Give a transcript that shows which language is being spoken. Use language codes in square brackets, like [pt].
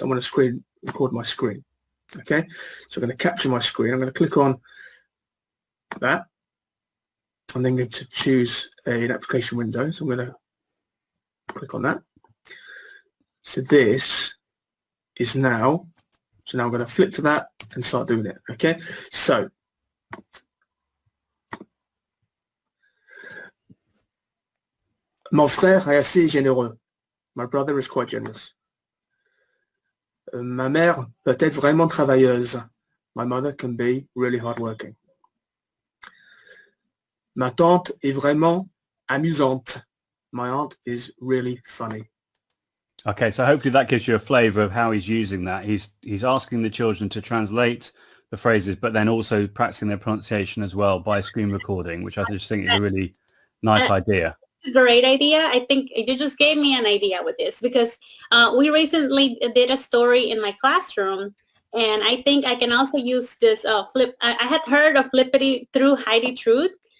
[en] I want to record my screen. Okay, so I'm going to capture my screen. I'm going to click on that. I'm then going to choose an application window. So I'm going to click on that. So this is now. So now I'm going to flip to that, and start doing it. Okay, so [fr] mon frère est assez généreux. [en] My brother is quite generous. [fr] Ma mère peut être vraiment travailleuse. [en] My mother can be really hardworking. [fr] Ma tante est vraiment amusante. [en] My aunt is really funny. Okay, so hopefully that gives you a flavour of how he's using that. He's asking the children to translate the phrases, but then also practicing their pronunciation as well by screen recording, which I just think is a really nice idea. Great idea. I think you just gave me an idea with this because we recently did a story in my classroom, and I think I can also use this I had heard of Flippity through Heidi Truth.